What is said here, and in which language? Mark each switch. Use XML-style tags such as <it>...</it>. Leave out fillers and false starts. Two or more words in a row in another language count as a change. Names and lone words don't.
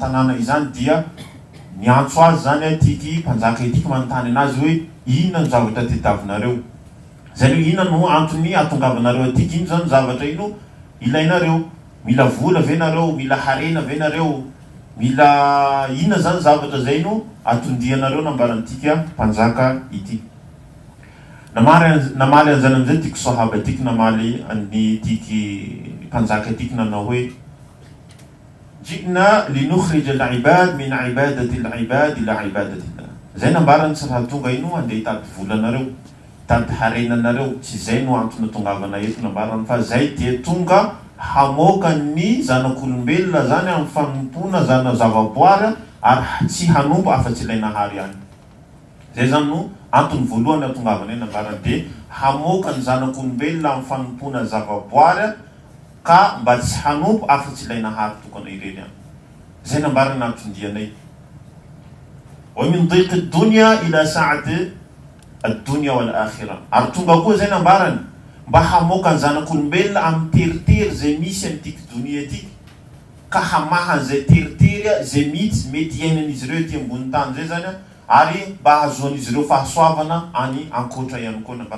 <mg>tanàna izany dia miantso azy zany tiky mpanjaka etiky manontany anazy hoe inona ny zavatra tediavinareo, zany inona no antony atongavanareo atiky, ino zany zavatra ino ilainareo, mila vola ve nareo, mila harena ve nareo, mila inona zany zavatra zay no atondianareo nambarantika mpanjaka ity. Namaly an'izany am'izay tiky sahaba tiky namaly ny tiky mpanjaka tiky nanao hoe</mg> <ar>جئنا لنخرج العباد من عبادة العباد إلى عبادة الله.</ar> <mg>Zay nambarany tsy raha tonga ino andeha hitady volanareo, hitady harenanareo, tsy zay no antony tongavana eto nambarany fa zay dia tonga hamoaka ny zanak'olombelona zany amin'ny fanompona zavaboary ary tsy hanompo afa-tsy ilainahary ihany. Zay zany no antony voalohany atongavana eny nambarany dia hamoaka ny zanak'olombelona amin'ny fanompona zavaboary ka mba tsy hanompo afa-tsy ilainahary tokana ireny ihany. Zay nambarany antondianay.</mg> <ar>ومن ضيق الدنيا إلى سعة الدنيا والآخرة.</ar> <mg>Ary tonga koa zay nambarany mba hamoaka ny zanak'olombelona amin'ny teritery zay misy amin'tiky donia tiky ka hamaha an'izay teritery zay mety iainan'izy ireo ety ambony tany zay zany ary mba hahazoan'izy ireo fahasoavana any ankoatra ihany koa nambarany.</mg>